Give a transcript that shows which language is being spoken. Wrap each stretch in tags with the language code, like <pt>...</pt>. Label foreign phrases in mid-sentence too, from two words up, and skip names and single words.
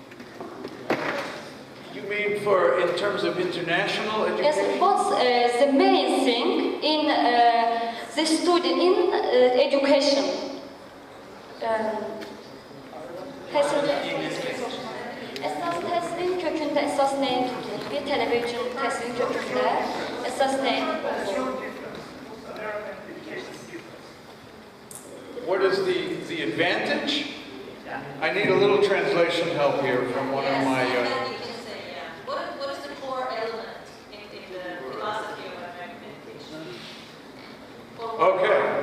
<en>You mean in terms of international education? Yes, what's the main thing in the student, in education?</en> <az>Esas təhsilin kökündə esas nəyin tutulur? Bir tələbə üçün təhsilin kökündə esas nəyin tutulur?</az> <en>What is the advantage? I need a little translation help here from one of my... What is the core element in the philosophy of American education? Okay.</en>